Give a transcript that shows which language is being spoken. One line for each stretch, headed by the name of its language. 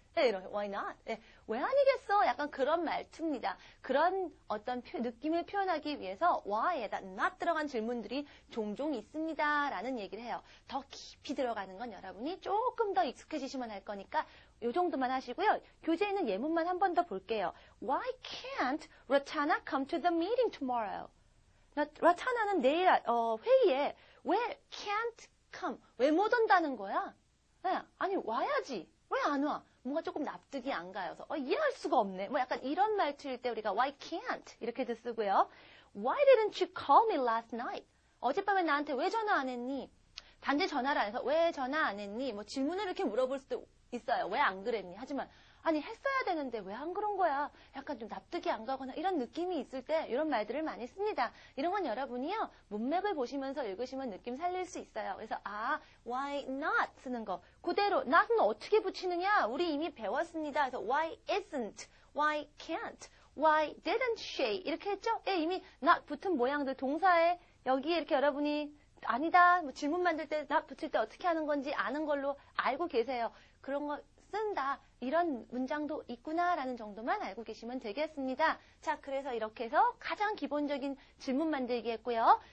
Korean: 네, 이런
English: why not?
Korean: 네, 왜 아니겠어? 약간 그런 말투입니다. 그런 어떤 느낌을 표현하기 위해서 why에다 not 들어간 질문들이 종종 있습니다. 라는 얘기를 해요. 더 깊이 들어가는 건 여러분이 조금 더 익숙해지시면 할 거니까 이 정도만 하시고요. 교재에 있는 예문만 한 번 더 볼게요.
English: Why can't Ratana come to the meeting tomorrow?
Korean: 라타나는 내일 회의에 왜 can't come? 왜 못 온다는 거야? 네, 아니 와야지. 왜 안 와? 뭔가 조금 납득이 안 가요. 이해할 수가 없네. 약간 이런 말투일 때 우리가 why can't 이렇게도 쓰고요.
English: Why didn't you call me last night?
Korean: 어젯밤에 나한테 왜 전화 안 했니? 단지 전화를 안 해서 왜 전화 안 했니? 질문을 이렇게 물어볼 수도 있어요. 왜 안 그랬니? 하지만 아니 했어야 되는데 왜 안 그런 거야? 약간 좀 납득이 안 가거나 이런 느낌이 있을 때 이런 말들을 많이 씁니다. 이런 건 여러분이요. 문맥을 보시면서 읽으시면 느낌 살릴 수 있어요. 그래서 why not 쓰는 거. 그대로 not은 어떻게 붙이느냐? 우리 이미 배웠습니다. 그래서 why isn't, why can't, why didn't she 이렇게 했죠? 이미 not 붙은 모양들 동사에 여기에 이렇게 여러분이 아니다. 질문 만들 때 not 붙일 때 어떻게 하는 건지 아는 걸로 알고 계세요. 그런 거 쓴다. 이런 문장도 있구나라는 정도만 알고 계시면 되겠습니다. 자, 그래서 이렇게 해서 가장 기본적인 질문 만들기 했고요.